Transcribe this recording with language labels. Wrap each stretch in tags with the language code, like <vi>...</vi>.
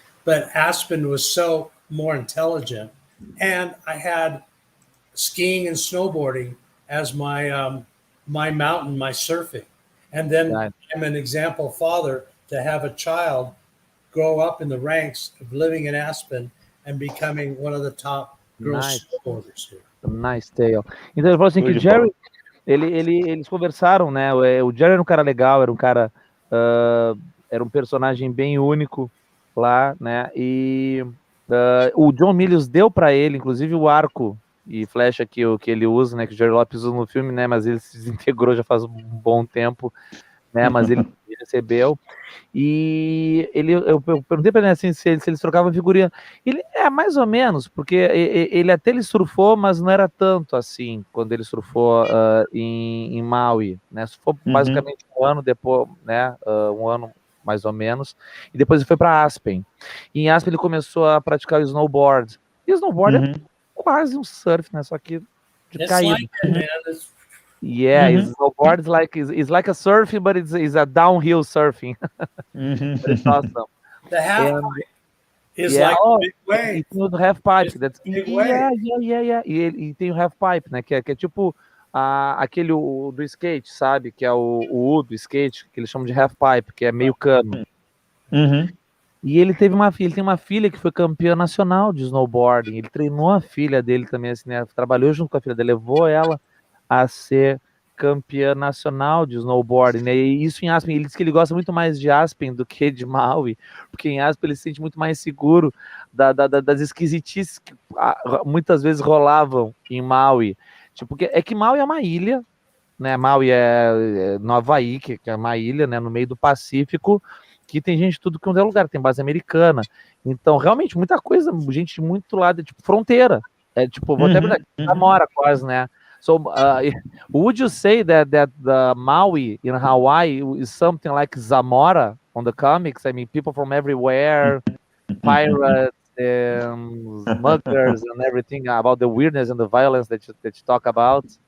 <en>But Aspen was so more intelligent. And I had skiing and snowboarding as my my mountain, my surfing. And then I'm an example father to have a child grow up in the ranks of living in Aspen and becoming one of the top girl snowboarders here. Nice tale.</en> <pt>Então ele falou assim que o Jerry, eles conversaram, né? O Jerry era um cara legal, era um cara, era um personagem bem único lá, né? E o John Milius deu para ele, inclusive, o arco e flecha que ele usa, né? Que o Jerry Lopes usa no filme, né? Mas ele se desintegrou já faz um bom tempo, né? Mas ele recebeu. E eu perguntei para ele assim, se eles trocavam figurinha. Ele mais ou menos, porque ele surfou, mas não era tanto assim quando ele surfou em Maui, né? Surfou basicamente um ano depois, né? Um ano mais ou menos, e depois ele foi para Aspen. E em Aspen ele começou a praticar o snowboard. E o snowboard é quase um surf, né? Só que de caída.</pt> <en>Yeah, snowboard is like a surfing, but it's a downhill surfing. It's awesome. The half pipe is like a big wave.</en> <pt>Tem o half pipe.</pt> <en>That's, yeah.</en> <pt>E tem o half pipe, né? Que é tipo aquele do skate, sabe? Que é o U do skate, que eles chamam de half pipe, que é meio cano. E ele tem uma filha que foi campeã nacional de snowboarding. Ele treinou a filha dele também, assim, né? Trabalhou junto com a filha dele, levou ela a ser campeã nacional de snowboarding, né? E isso em Aspen, ele diz que ele gosta muito mais de Aspen do que de Maui, porque em Aspen ele se sente muito mais seguro das esquisitices que muitas vezes rolavam em Maui. Tipo, que Maui é uma ilha, né? Maui é no Havaí, que é uma ilha, né? No meio do Pacífico, que tem gente de tudo que é lugar, tem base americana. Então, realmente, muita coisa, gente de muito lado, tipo, fronteira. É tipo, vou até Zamora quase, né?</pt> <en>So, would you say that the Maui in Hawaii is something like Zamora on the comics? I mean, people from everywhere, pirates, smugglers, and everything about the weirdness and the violence that you talk about.</en>